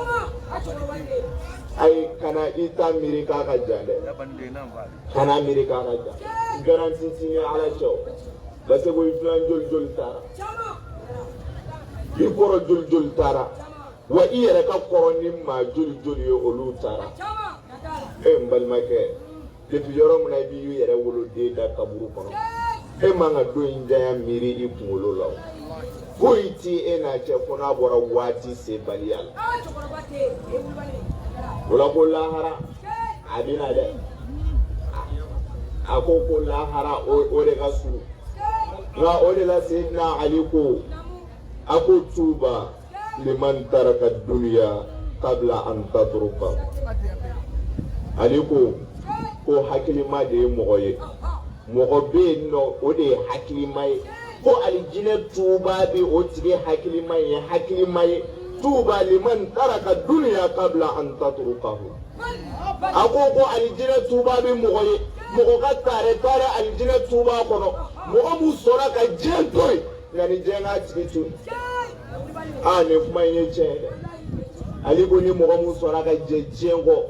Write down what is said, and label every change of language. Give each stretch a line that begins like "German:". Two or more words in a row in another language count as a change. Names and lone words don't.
Bambara: ayi kana I ta miiri k'a ka jan dɛ kana miiri k'a ka jan garanti ti ye ala cɛ o Basegu I filan joli joli taara I kɔrɔ joli joli taara wa I yɛrɛ ka kɔrɔ ni maa joli joli ye olu taara n balimakɛ depuis yɔrɔ min na I b'i yɛrɛ woloden da kaburu kɔnɔ e man ka don in janya miiri I kunkolo la o foyi ti e n'a cɛ fo n'a bɔra waati sebaliya la o la ko lahara a bɛna dɛ a ko lahara o de ka surun nka o de la Seydina Ali ko a ko
Arabic: توبة لمن ترك الدنيا قبل أن تترك
Bambara: Ali ko hakilima de ye mɔgɔ ye mɔgɔ bɛ yen nɔ o de ye hakilima ye ko alijinɛ tuuba bɛ o tigi hakilima ye hakilima ye
Arabic: توبة لمن ترك الدنيا قبل أن تتركه
Bambara: a ko alijinɛ tuuba bɛ mɔgɔ ye mɔgɔ ka taare alijinɛ tuuba kɔnɔ mɔgɔ mun sɔnna ka diɲɛ to yen nka ni diɲɛ k'a tigi to yen nin kuma in ye tiɲɛ ye dɛ Ali ko ni mɔgɔ mun sɔnna ka jɛ diɲɛ kɔ